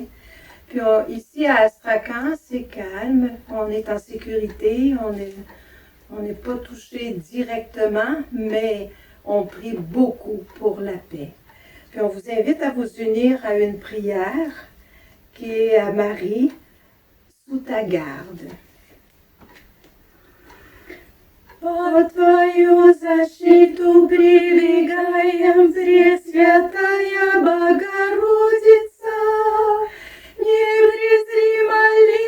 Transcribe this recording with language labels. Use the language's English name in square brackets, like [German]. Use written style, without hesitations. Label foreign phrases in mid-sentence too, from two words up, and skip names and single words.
[French] Puis ici à Astrakhan, c'est calme, on est en sécurité, on n'est pas touché directement, mais on prie beaucoup pour la paix. Puis on vous invite à vous unir à une prière qui est à Marie, sous ta garde. [Russian] Под Твою защиту прибегаем, Пресвятая Богородица, не презри